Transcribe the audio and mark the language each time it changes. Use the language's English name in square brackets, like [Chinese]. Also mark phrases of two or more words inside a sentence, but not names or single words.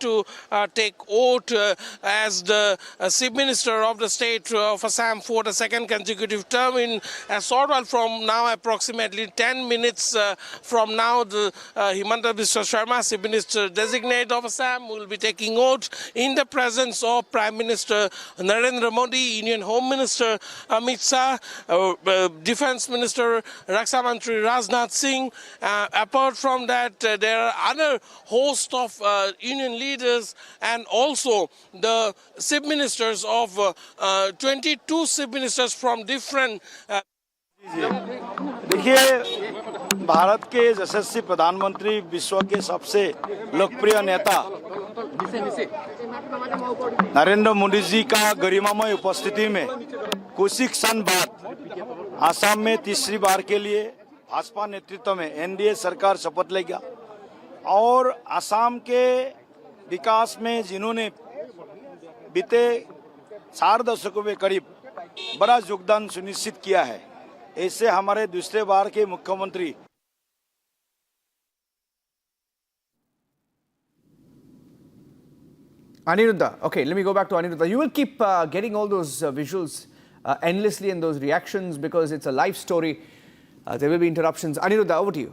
[English] to take oath as the Chief Minister of the state of Assam for the second consecutive term in a short while from now, approximately 10 minutes from now, the Himanta Biswa Sarma, Chief Minister designate of Assam, will be taking oath in the presence of Prime Minister Narendra Modi, Union Home Minister Amit Shah, Defense Minister [Hindi] रक्षा मंत्री [English] Rajnath Singh. Apart from that, there are other host of union leaders and also the chief ministers of 22 chief ministers from different [Hindi] देखिए, भारत के यशस्वी प्रधानमंत्री, विश्व के सबसे लोकप्रिय नेता नरेंद्र मोदी जी का गरिमामय उपस्थिति में कुछ ही क्षण बाद असम में तीसरी बार के लिए भाजपा नेतृत्व में एनडीए सरकार शपथ लेगी और असम के विकास में जिन्होंने बीते 4 दशकों में करीब बड़ा योगदान सुनिश्चित किया है, ऐसे हमारे दूसरे बार के मुख्यमंत्री [English] Aniruddha, okay, let me go back to Aniruddha. You will keep getting all those visuals endlessly and those reactions because it's a live story. There will be interruptions. Aniruddha, over to you.